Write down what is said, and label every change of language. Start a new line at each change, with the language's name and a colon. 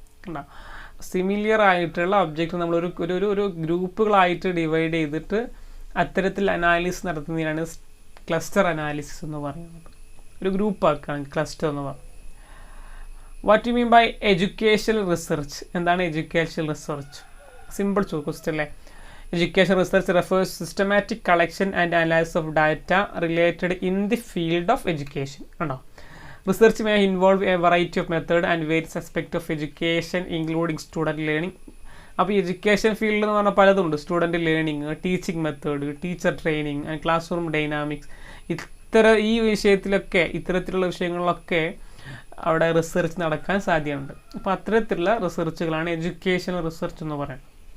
Malayalam: കണ്ടോ, സിമിലർ ആയിട്ടുള്ള ഒബ്ജക്റ്റ് നമ്മൾ ഒരു ഗ്രൂപ്പുകളായിട്ട് ഡിവൈഡ് ചെയ്തിട്ട് അത്തരത്തിൽ അനാലിസിസ് നടത്തുന്നതിനാണ് ക്ലസ്റ്റർ അനാലിസിസ് എന്ന് പറയുന്നത്. ഒരു ഗ്രൂപ്പാക്കാണ് ക്ലസ്റ്റർ എന്ന് പറയുന്നത്.
English: What you mean by educational research?
Malayalam: എന്താണ് എഡ്യൂക്കേഷണൽ റിസർച്ച്? സിമ്പിൾ ക്വസ്റ്റ്യൻ അല്ലേ.
English: Education research refers to systematic collection and analysis of data related in the field of education. Research may involve a variety of methods and various aspects of education, including student learning.
Malayalam: അപ്പോൾ education field എന്ന് പറഞ്ഞാൽ പലതുണ്ട്.
English: Student learning, teaching method, teacher training and class room dynamics.
Malayalam: ഈ വിഷയത്തിലൊക്കെ, ഇത്തരത്തിലുള്ള വിഷയങ്ങളിലൊക്കെ അവിടെ research നടക്കാൻ സാധ്യതയുണ്ട്. അപ്പോൾ അത്തരത്തിലുള്ള റിസർച്ചുകളാണ് എഡ്യൂക്കേഷണൽ റിസർച്ച് എന്ന് പറയുന്നത്.